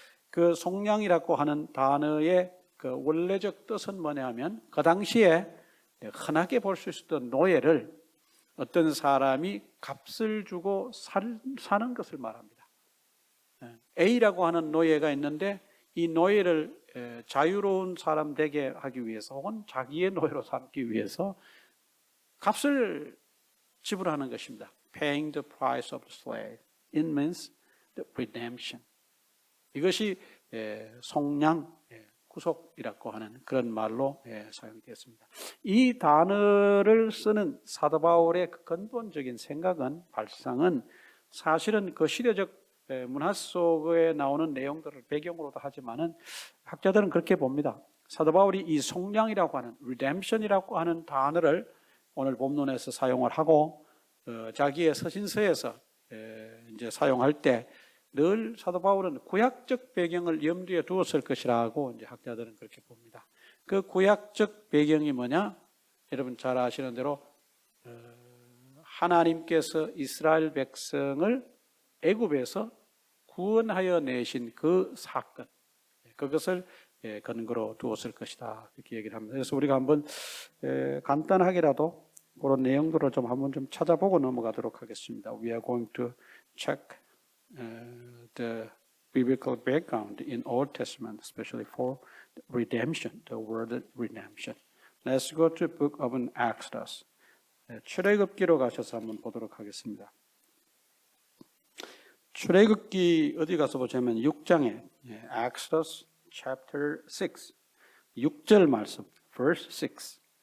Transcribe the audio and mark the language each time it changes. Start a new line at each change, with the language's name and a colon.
Korean: 그 속량이라고 하는 단어의 그 원래적 뜻은 뭐냐 하면 그 당시에 흔하게 볼 수 있었던 노예를 어떤 사람이 값을 주고 사는 것을 말합니다. A라고 하는 노예가 있는데 이 노예를 자유로운 사람 되게 하기 위해서 혹은 자기의 노예로 삼기 위해서 값을 지불하는 것입니다.
English: Paying the price of the slave. It means the redemption.
Korean: 이것이 속량, 구속이라고 하는 그런 말로 사용이 되었습니다. 이 단어를 쓰는 사도 바울의 그 근본적인 생각은 발상은 사실은 그 시대적 문화 속에 나오는 내용들을 배경으로도 하지만은 학자들은 그렇게 봅니다. 사도 바울이 이 속량이라고 하는 redemption이라고 하는 단어를 오늘 본문에서 사용을 하고 자기의 서신서에서 이제 사용할 때 늘 사도 바울은 구약적 배경을 염두에 두었을 것이라고 이제 학자들은 그렇게 봅니다. 그 구약적 배경이 뭐냐? 여러분 잘 아시는 대로 하나님께서 이스라엘 백성을 애굽에서 구원하여 내신 그 사건, 그것을 근거로 두었을 것이다 이렇게 얘기를 합니다. 그래서 우리가 한번 간단하게라도 그런 내용들을 좀 한번 좀 찾아보고 넘어가도록 하겠습니다.
English: We are going to check the biblical background in Old Testament, especially for redemption, the word redemption. Let's go to the book of Exodus.
Korean: 출애굽기로 가셔서 한번 보도록 하겠습니다. 출애굽기 어디 가서 보자면 6장에
English: Exodus chapter 6,
Korean: 6절 말씀,
English: verse 6.